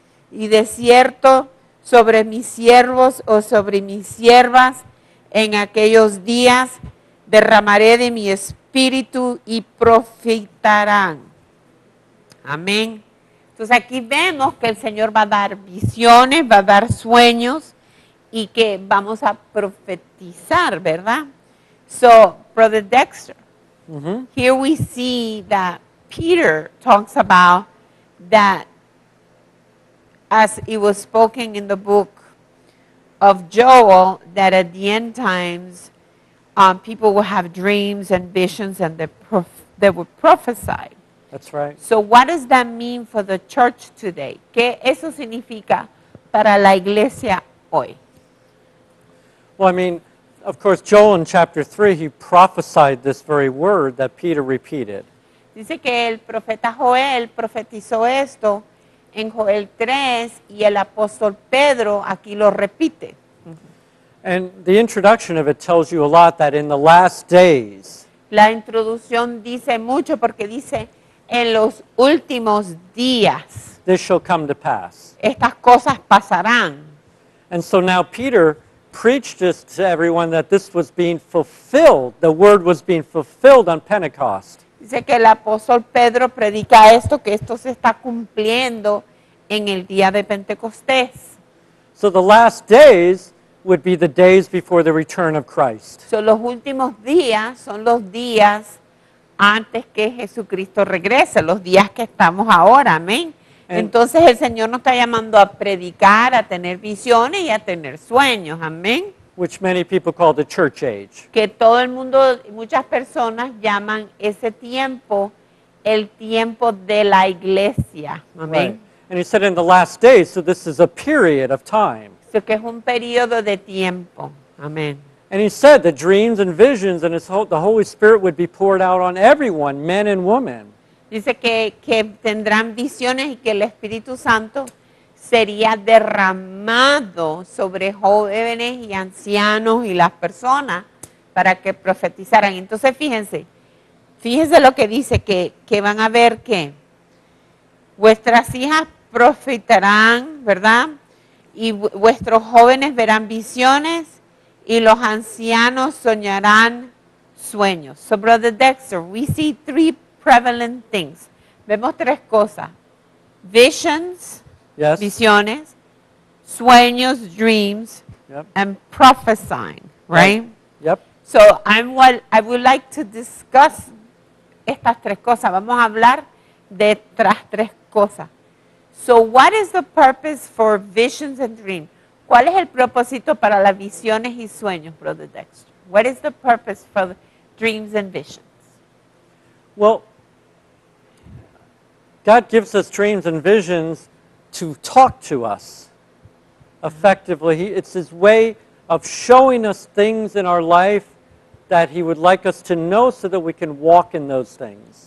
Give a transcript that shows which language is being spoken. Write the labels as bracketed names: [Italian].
[Spanish] Y de cierto, sobre mis siervos o sobre mis siervas, en aquellos días derramaré de mi espíritu y profetarán. Amén. Entonces aquí vemos que el Señor va a dar visiones, va a dar sueños y que vamos a profetizar, ¿verdad? [English] So, Brother Dexter, here we see that Peter talks about that as it was spoken in the book of Joel, that at the end times, people will have dreams and visions and they would prophesy. That's right. So what does that mean for the church today? [Spanish] ¿Qué eso significa para la iglesia hoy? [English] Well, I mean, of course, Joel in chapter 3, he prophesied this very word that Peter repeated. [Spanish] Dice que el profeta Joel profetizó esto en Joel 3 y el apóstol Pedro aquí lo repite. [English] And the introduction of it tells you a lot that in the last days, [Spanish] La introducción dice mucho porque dice en los últimos días [English] this shall come to pass. [Spanish] estas cosas pasarán. [English] And so now Peter preached this to everyone that this was being fulfilled. The word was being fulfilled on Pentecost. [Spanish] Dice que el apóstol Pedro predica esto, que esto se está cumpliendo en el día de Pentecostés. [English] So the last days would be the days before the return of Christ. [Spanish] So, los últimos días son los días antes que Jesucristo regrese, los días que estamos ahora, amén. Entonces el Señor nos está llamando a predicar, a tener visiones y a tener sueños, amén. [English] Which many people call the church age. [Spanish] Que todo el mundo, muchas personas llaman ese tiempo el tiempo de la iglesia, amén. [English] Right. And he said in the last days, so this is a period of time. [Spanish] So, que es un periodo de tiempo, amén. [English] And he said that dreams and visions and the Holy Spirit would be poured out on everyone, men and women. [Spanish] Dice que tendrán visiones y que el Espíritu Santo sería derramado sobre jóvenes y ancianos y las personas para que profetizaran. Entonces fíjense lo que dice, que van a ver que vuestras hijas profetarán, ¿verdad? Y vuestros jóvenes verán visiones y los ancianos soñarán sueños. [English] So, Brother Dexter, we see three prevalent things. [Spanish] Vemos tres cosas. Visions, [English] Yes. [Spanish] visiones, sueños, dreams, [English] Yep. and prophesying, right? Yep. So I would like to discuss [Spanish] estas tres cosas. Vamos a hablar de estas tres cosas. [English] So what is the purpose for visions and dreams? [Spanish] ¿Cuál es el propósito para las visiones y sueños, Brother Dexter? [English] What is the purpose for dreams and visions? Well, God gives us dreams and visions to talk to us effectively. It's His way of showing us things in our life that He would like us to know so that we can walk in those things.